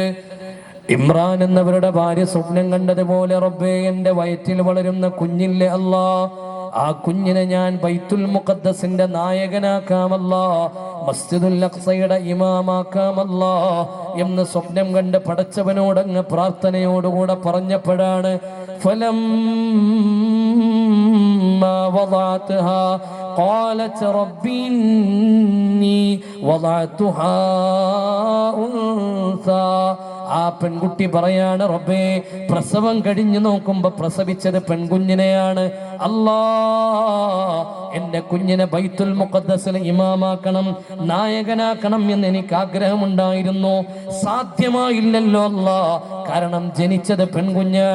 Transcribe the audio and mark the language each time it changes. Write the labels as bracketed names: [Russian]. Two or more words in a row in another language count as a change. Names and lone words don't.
[Malayalam] ഇമ്രാൻ എന്നവരുടെ ഭാര്യ സ്വപ്നം കണ്ടതുപോലെ, റബ്ബേ എൻ്റെ വയറ്റിൽ വളരുന്ന കുഞ്ഞില്ലേ അല്ലാ, ആ കുഞ്ഞിനെ ഞാൻ ബൈത്തുൽ മുഖദ്ദസിന്റെ നായകനാക്കാമല്ലാ, മസ്ജിദുൽ അഖ്സയുടെ ഇമാമാക്കാമല്ലാ എന്ന് സ്വപ്നം കണ്ട് പടച്ചവനോടങ്ങ് പ്രാർത്ഥനയോടുകൂടെ പറഞ്ഞപ്പോഴാണ് [Arabic] وضعتها قالت رب إني وضعتها أنثى. [Malayalam] ആ പെൺകുട്ടി പറയാണ്, റബ്ബേ പ്രസവം കഴിഞ്ഞു നോക്കുമ്പോ പ്രസവിച്ചത് പെൺകുഞ്ഞിനെയാണ്. അല്ലാ, എന്റെ കുഞ്ഞിനെ ബൈത്തുൽ മുഖദ്ദസിൽ ഇമാമാക്കണം, നായകനാക്കണം എന്ന് എനിക്ക് ആഗ്രഹമുണ്ടായിരുന്നു. സാധ്യമായില്ലല്ലോ അല്ലാ, കാരണം ജനിച്ചത് പെൺകുഞ്ഞാണ്.